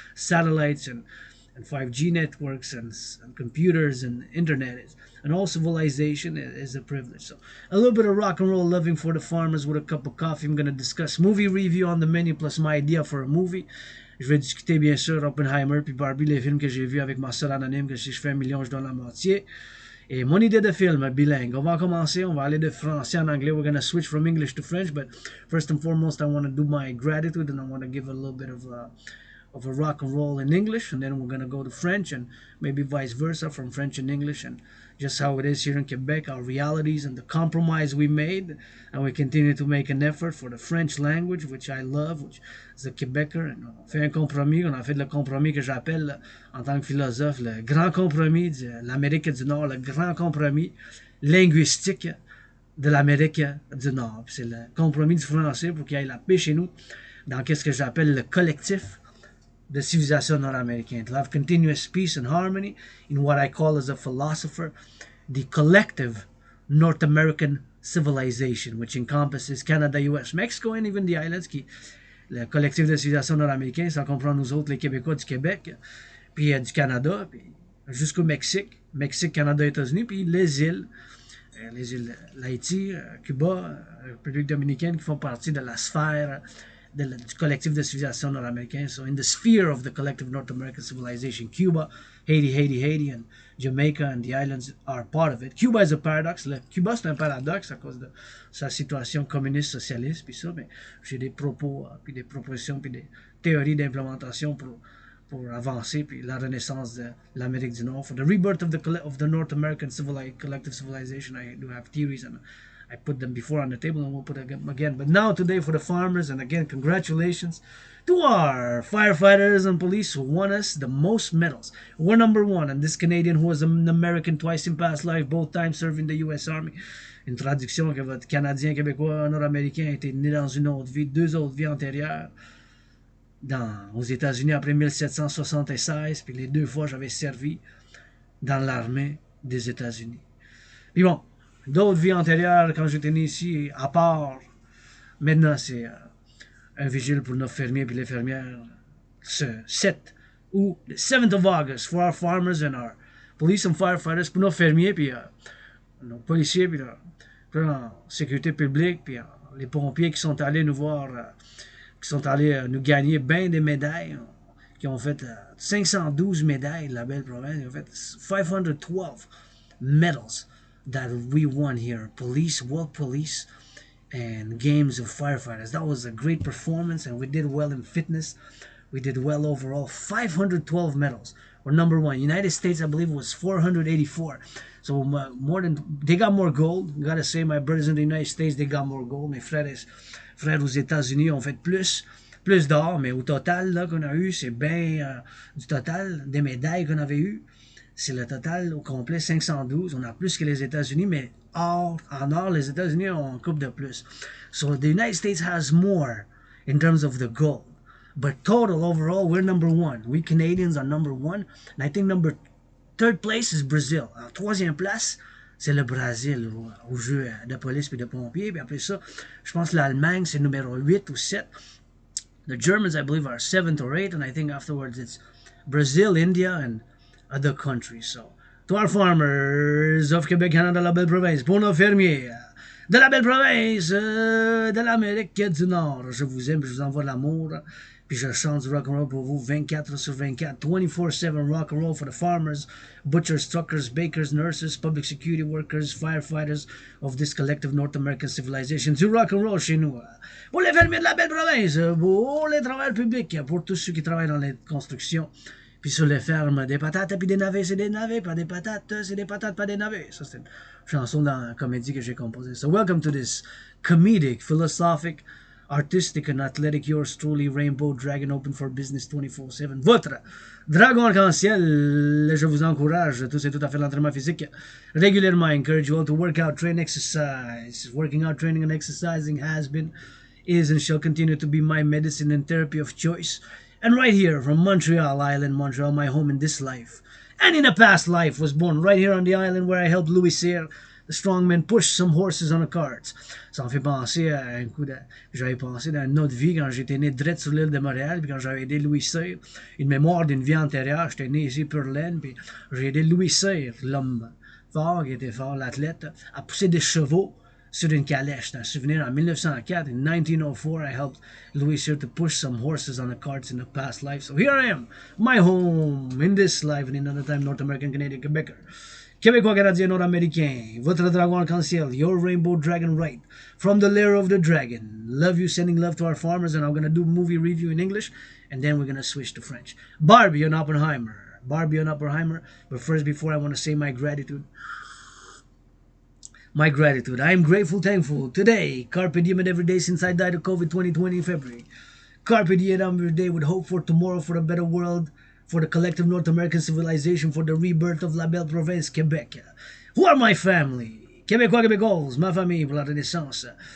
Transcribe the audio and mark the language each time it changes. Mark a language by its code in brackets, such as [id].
[en] Satellites and 5G networks and computers and internet, and all civilization is a privilege. So a little bit of rock and roll loving for the farmers with a cup of coffee. I'm going to discuss movie review on the menu plus my idea for a movie. [fr] Je vais discuter bien sûr Oppenheimer puis Barbie, les films que j'ai vus avec ma sœur anonyme, que si je fais 1 million, je donne la moitié. Et mon idée de film bilingue. On va commencer, on va aller de français en anglais. [en] We're going to switch from English to French, but first and foremost, I want to do my gratitude, and I want to give a little bit of a rock and roll in English, and then we're going to go to French, and maybe vice versa from French and English, and just how it is here in Quebec, our realities and the compromise we made, and we continue to make an effort for the French language, which I love, which is a Quebecer. [fr] And on fait un compromis, on a fait le compromis que j'appelle en tant que philosophe le grand compromis de l'Amérique du Nord, le grand compromis linguistique de l'Amérique du Nord. C'est le compromis du français pour qu'il y ait la paix chez nous dans qu'est-ce que j'appelle le collectif de civilisation nord-américaine. [en] To have continuous peace and harmony in what I call as a philosopher the collective North American civilization, which encompasses Canada, US, Mexico, and even the islands. [fr] Le collectif de civilisation nord-américaine, ça comprend nous autres, les Québécois du Québec, puis du Canada, puis jusqu'au Mexique, Canada, États-Unis, puis les îles, l'Haïti, Cuba, République dominicaine, qui font partie de la sphère du collectif de civilisation nord-américaine. [en] So in the sphere of the collective North American civilization, Cuba, Haiti, and Jamaica and the islands are part of it. Cuba is a paradox. [fr] Cuba, c'est un paradoxe à cause de sa situation communiste, socialiste, puis ça, mais j'ai des propos, puis des propositions, puis des théories d'implémentation pour avancer, puis la renaissance de l'Amérique du Nord. [en] For the rebirth of the North American collective civilization, I do have theories, and I put them before on the table, and we'll put them again. But now today for the farmers, and again, congratulations to our firefighters and police who won us the most medals. We're number one, and this Canadian who was an American twice in past life, both times serving the U.S. Army. [fr] Une traduction que votre Canadien, Québécois, Nord-Américain a été né dans une autre vie, deux autres vies antérieures, aux États-Unis après 1776, puis les deux fois j'avais servi dans l'armée des États-Unis. Puis bon, d'autres vies antérieures quand j'étais né ici, à part, maintenant c'est un vigile pour nos fermiers et les fermières, ce 7 août, le [en] 7th of August, for our farmers and our police and firefighters, [fr] pour nos fermiers, puis nos policiers, puis la sécurité publique, puis les pompiers qui sont allés nous voir, qui sont allés nous gagner bien des médailles, qui ont fait 512 médailles de la belle province, ils ont fait 512 [en] medals that we won here. Police, world police, and games of firefighters. That was a great performance, and we did well in fitness. We did well overall. 512 medals. We're number one. United States, I believe, was 484. So more than they got more gold. Gotta say, my brothers in the United States, they got more gold. [fr] Mes frères aux États-Unis ont fait plus d'or, mais au total là qu'on a eu, c'est bien du total des médailles qu'on avait eu. C'est le total au complet 512. On a plus que les États-Unis, mais en or, les États-Unis ont un couple de plus. [en] So the United States has more in terms of the gold. But total, overall, we're number one. We Canadians are number one. And I think third place is Brazil. [fr] En troisième place, c'est le Brésil au jeu de police et de pompiers. Puis après ça, je pense que l'Allemagne, c'est numéro 8 ou 7. [en] The Germans, I believe, are 7th or 8th. And I think afterwards it's Brazil, India, and other countries. So, to our farmers of Quebec, Canada, [fr] de la belle province, pour nos fermiers de la belle province de l'Amérique du Nord, je vous aime, je vous envoie de l'amour, puis je chante du rock and roll pour vous 24/24, [en] 24/7 rock and roll for the farmers, butchers, truckers, bakers, nurses, public security workers, firefighters of this collective North American civilization. [fr] Du rock and roll chez nous. Pour les fermiers de la belle province, pour les travailleurs publics, pour tous ceux qui travaillent dans les constructions. Puis sur les fermes, des patates, puis des navets, c'est des navets, pas des patates, c'est des patates, pas des navets. Ça, c'est une chanson dans la comédie que j'ai composée. [en] So welcome to this comedic, philosophic, artistic and athletic, yours truly, Rainbow Dragon, open for business 24/7. [fr] Votre dragon arc-en-ciel, je vous encourage, tous et tout à fait l'entraînement physique régulièrement. [en] I encourage you all to work out, train, exercise. Working out, training, and exercising has been, is, and shall continue to be my medicine and therapy of choice. And right here from Montreal Island, Montreal, my home in this life, and in a past life, was born right here on the island where I helped Louis Cyr, the strongman, push some horses on a cart. [fr] Ça me fait penser à un coup de... J'avais pensé dans une autre vie quand j'étais né direct sur l'île de Montréal, puis quand j'avais aidé Louis Cyr, une mémoire d'une vie antérieure, j'étais né ici pour laine, puis j'ai aidé Louis Cyr, l'homme fort, qui était fort, l'athlète, à pousser des chevaux sur une calèche. C'est un souvenir en 1904. [en] In 1904, I helped Louis Cyr to push some horses on the carts in a past life. So here I am, my home in this life, and in another time, North American, Canadian, Quebecer. [fr] Québécois, Canadiens, Nord-Américains, votre dragon arc-en-ciel, [en] your rainbow dragon right, from the lair of the dragon. Love you, sending love to our farmers, and I'm gonna do movie review in English, and then we're gonna switch to French. Barbie and Oppenheimer. Barbie and Oppenheimer. But first, before I want to say my gratitude. My gratitude. I am grateful, thankful. Today, carpe diem and every day since I died of COVID 2020 in February. Carpe diem every day with hope for tomorrow, for a better world, for the collective North American civilization, for the rebirth of la belle province, Quebec. Who are my family? [fr] Québécois, Québécoises, ma famille pour la renaissance.